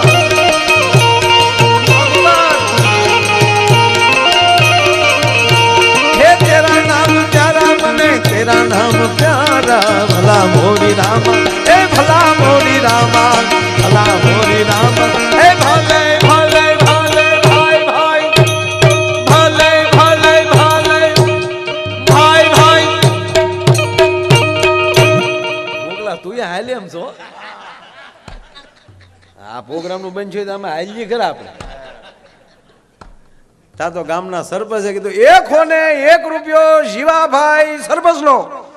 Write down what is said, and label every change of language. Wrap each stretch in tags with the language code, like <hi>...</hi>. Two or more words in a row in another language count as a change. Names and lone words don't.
<hi>तेरा नाम प्यारा. भला मोरी रामा, ए भला मोरी रामा, भला मोरी रामा. ए भले भले भले भाई भाई, भले भले भले भाई भाई.</hi> <gu>મોગલા તું હાલે એમ છો? આ પ્રોગ્રામ નું બંધ છે તો અમે હાલીએ ખરા આપણે. તા તો ગામના સરપંચે કીધું, એક હોને 1 રૂપિયો જીવાભાઈ સરપંચ નો.</gu>